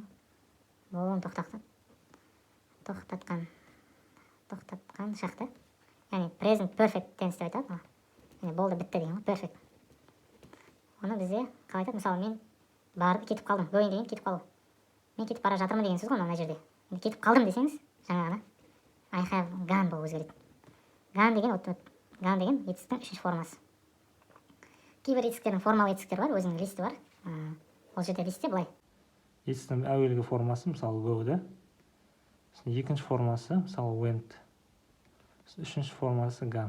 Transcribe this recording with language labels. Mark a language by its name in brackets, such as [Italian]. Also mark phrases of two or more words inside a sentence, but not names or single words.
[Kazakh] Болуын тоқтатқан шақты. Яғни [English] present perfect tense [Kazakh] деп айтады. Яғни болды, бітті деген ғой, perfect. Оны бізде қалай айтады? Мысалы, мен кетіп қалдым. Going деген кетіп қалу. Мен кетіп бара жатырмын деген сөз ғой мына жерде. Кетіп қалдым десеңіз, жаңа ғана [English] I have gone [Kazakh] болып өзгереді. Gone деген етістіктің үшінші формасы. Кейбір етістіктердің формалы етістіктер бар, өзінің листі бар. Ол жерде листте былай. Етістіктің әуелгі формасы, мысалы, go, да? Екінші формасы, мысалы, went. Үшінші формасы gone.